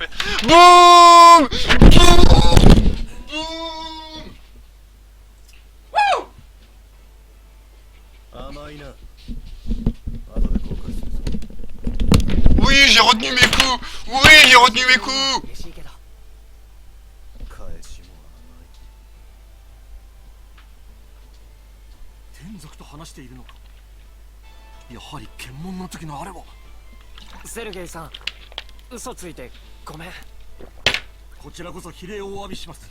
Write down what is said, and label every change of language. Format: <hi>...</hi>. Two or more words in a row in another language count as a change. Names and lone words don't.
<fr>BOUM! Oui, j'ai retenu mes coups. Oui, j'ai retenu mes coups.</fr> <ja>セルゲイさん、嘘ついてごめん。こちらこそ非礼をお詫びします。</ja>